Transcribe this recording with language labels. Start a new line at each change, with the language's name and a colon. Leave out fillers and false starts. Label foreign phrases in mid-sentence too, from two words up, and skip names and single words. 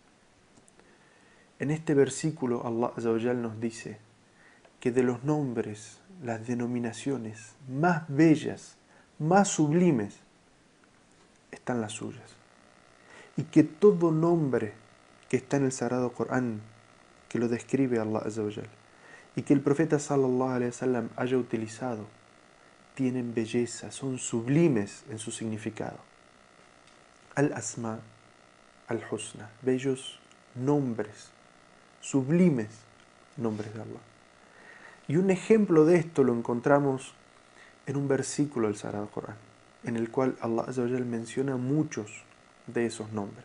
Spanish: En este versículo
Arabic: الله عز وجل
Spanish: nos dice que de los nombres, las denominaciones más bellas, más sublimes, están las suyas. Y que todo nombre que está en el Sagrado Corán, que lo describe
Arabic: الله عز وجل,
Spanish: y que el profeta
Arabic: صلى الله عليه وسلم
Spanish: haya utilizado, tienen belleza, son sublimes en su significado.
Arabic: الأسماء الحسنى,
Spanish: bellos nombres, sublimes, nombres de Allah. Y un ejemplo de esto lo encontramos en un versículo del Sagrado Corán, en el cual
Arabic: الله عز وجل
Spanish: menciona muchos de esos nombres.